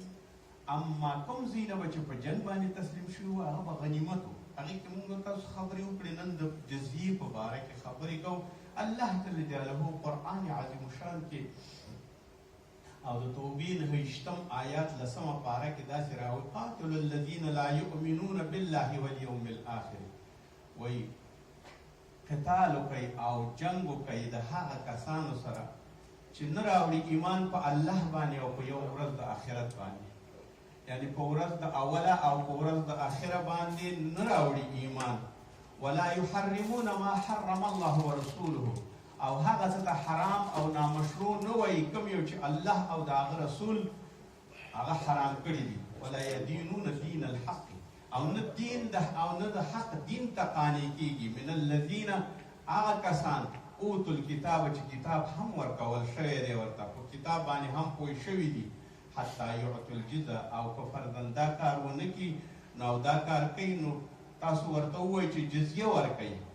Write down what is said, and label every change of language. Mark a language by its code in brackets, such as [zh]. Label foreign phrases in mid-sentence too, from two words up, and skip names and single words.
[ps] اما کوم ځای نه به چې په جنګ باندې تسلیم شوي وو هغه به غنیمت وو. هغې کې موږ تاسو خبرې وکړې. نن د جزیې په باره کې خبرې کوو. الله جل جلاله قرآن عظیم الشان کې او د توبې 9 آیات 10 پاره کې داسې راوړي: [ar] قاتلوا الذین لا یؤمنون بالله واليوم الآخر. [ps] وایي قتال وکئ او جنګ وکئ د هغه کسانو سره چې نه راوړي ایمان په الله باندې او په یو ورځ د آخرت باندې، یعنی په ورځ د اوله او په ورځ د آخره باندې نه راوړي ایمان. [ar] ولا يحرمون ما حرم الله ورسوله، [ps] او هغه څه ته حرام او نامشروع نه وایي کوم یو چې الله او د هغه رسول هغه حرام کړي دي. [ar] ولا يدينون دين الحق، [ps] او نه دین او نه د حق دین ته قانع کېږي. [ar] من الذین [ps] هغه کسان [ar] اوتو الکتاب [ps] چې کتاب هم ورکول شوی دی، ورته په کتاب باندې هم پوه شوي دي. [ar] حتی یعطوا الجزیه، [ps] او که فرضاً دا کار ونه کړي نو او دا کار کوي نو تاسو ورته ووایئ چې جزیه ورکوئ.